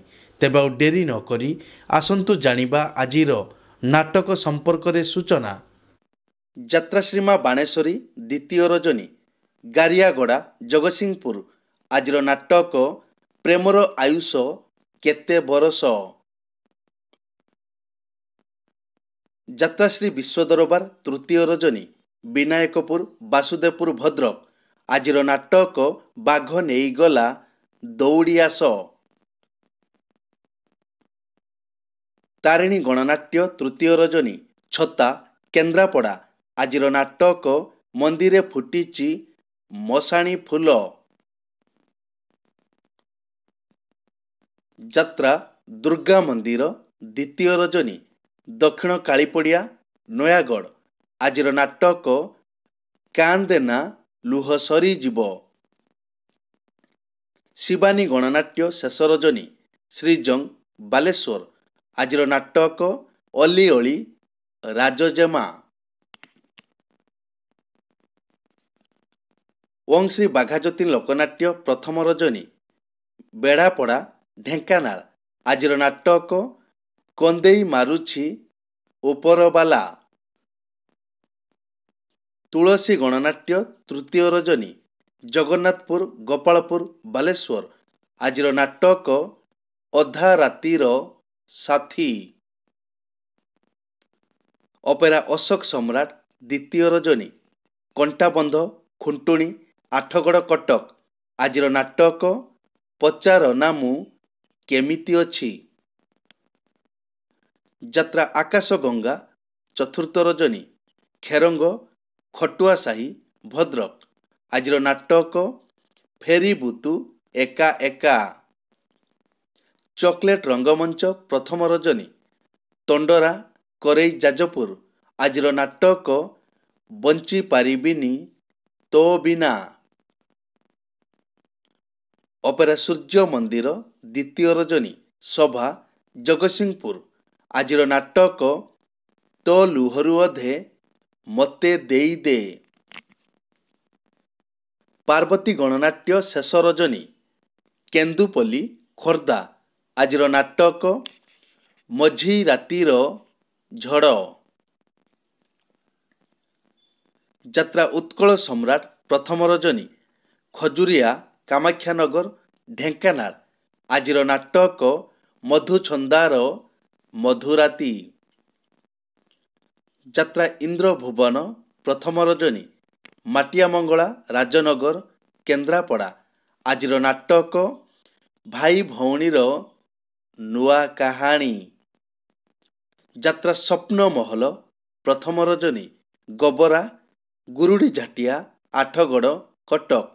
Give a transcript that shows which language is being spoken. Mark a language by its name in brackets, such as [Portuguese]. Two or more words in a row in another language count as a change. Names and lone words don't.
[Odia] ତେବେ ଆ ଡେରି ନ କରି ଆସନ୍ତୁ ଜାଣିବା ଆଜିର ନାଟକ ସମ୍ପର୍କରେ ସୂଚନା। ଯାତ୍ରାଶ୍ରୀମା ବାଣେଶ୍ୱରୀ ଦ୍ୱିତୀୟ ରଜନୀ ଗାରିଆଗଡ଼ା ଜଗତସିଂହପୁର। ଆଜିର ନାଟକ ପ୍ରେମର ଆୟୁଷ କେତେ ବରଷ। ଯାତ୍ରାଶ୍ରୀ ବିଶ୍ୱ ଦରବାର ତୃତୀୟ ରଜନୀ ବିନାୟକପୁର ବାସୁଦେବପୁର ଭଦ୍ରକ। ଆଜିର ନାଟକ ବାଘ ନେଇଗଲା ଦୌଡ଼ିଆସ। ତାରିଣୀ ଗଣନାଟ୍ୟ ତୃତୀୟ ରଜନୀ ଛତା କେନ୍ଦ୍ରାପଡ଼ା। ଆଜିର ନାଟକ ମନ୍ଦିରେ ଫୁଟିଛି ମଶାଣି ଫୁଲ। ଯାତ୍ରା ଦୁର୍ଗା ମନ୍ଦିର ଦ୍ୱିତୀୟ ରଜନୀ ଦକ୍ଷିଣ କାଳୀପଡ଼ିଆ ନୟାଗଡ଼। ଆଜିର ନାଟକ କାନ୍ଦେନା ଲୁହ ସରି ଜୀବ। ଶିବାନୀ ଗଣନାଟ୍ୟ ଶେଷ ରଜନୀ ଶ୍ରୀଜଙ୍ଗ ବାଲେଶ୍ୱର। ଆଜିର ନାଟକ ଅଲି ଅଲି ରାଜଜେମା। ଓଁ ଶ୍ରୀ ବାଘାଜ୍ୟୋତି ଲୋକନାଟ୍ୟ ପ୍ରଥମ ରଜନୀ ବେଡ଼ାପଡ଼ା ଢେଙ୍କାନାଳ। ଆଜିର ନାଟକ କନ୍ଦେଇ ମାରୁଛି ଉପରବାଲା। ତୁଳସୀ ଗଣନାଟ୍ୟ ତୃତୀୟ ରଜନୀ ଜଗନ୍ନାଥପୁର ଗୋପାଳପୁର ବାଲେଶ୍ୱର। ଆଜିର ନାଟକ ଅଧା ରାତିର ସାଥୀ। ଅପେରା ଅଶୋକ ସମ୍ରାଟ ଦ୍ୱିତୀୟ ରଜନୀ କଣ୍ଟାବନ୍ଧ ଖୁଣ୍ଟୁଣି ଆଠଗଡ଼ କଟକ। ଆଜିର ନାଟକ ପଚାର ନାମୁ କେମିତି ଅଛି। ଯାତ୍ରା ଆକାଶ ଗଙ୍ଗା ଚତୁର୍ଥ ରଜନୀ ଖେରଙ୍ଗ ଖଟୁଆ ସାହି ଭଦ୍ରକ। ଆଜିର ନାଟକ ଫେରି ବୁଲୁ ଏକା ଏକା। ଚକଲେଟ ରଙ୍ଗମଞ୍ଚ ପ୍ରଥମ ରଜନୀ ତଣ୍ଡରା କରଇ ଯାଜପୁର। ଆଜିର ନାଟକ ବଞ୍ଚି ପାରିବିନି ତୋ ବିନା। ଅପେରା ସୂର୍ଯ୍ୟ ମନ୍ଦିର ଦ୍ୱିତୀୟ ରଜନୀ ସଭା ଜଗତସିଂହପୁର। ଆଜିର ନାଟକ ତୋ ଲୁହରୁ ଅଧେ ମତେ ଦେଇ ଦେ। ପାର୍ବତୀ ଗଣନାଟ୍ୟ ଶେଷ ରଜନୀ କେନ୍ଦୁପଲ୍ଲୀ ଖୋର୍ଦ୍ଧା। ଆଜିର ନାଟକ ମଝି ରାତିର ଝଡ଼। ଯାତ୍ରା ଉତ୍କଳ ସମ୍ରାଟ ପ୍ରଥମ ରଜନୀ ଖଜୁରିଆ କାମାଖ୍ୟାନଗର ଢେଙ୍କାନାଳ। ଆଜିର ନାଟକ ମଧୁଛନ୍ଦାର ମଧୁରାତି। ଯାତ୍ରା ଇନ୍ଦ୍ର ଭୁବନ ପ୍ରଥମ ରଜନୀ ମାଟିଆମଙ୍ଗଳା ରାଜନଗର କେନ୍ଦ୍ରାପଡ଼ା। ଆଜିର ନାଟକ ଭାଇ ଭଉଣୀର ନୂଆ କାହାଣୀ। ଯାତ୍ରା ସ୍ୱପ୍ନ ମହଲ ପ୍ରଥମ ରଜନୀ ଗୋବରା ଗୁରୁଡ଼ି ଝାଟିଆ ଆଠଗଡ଼ କଟକ।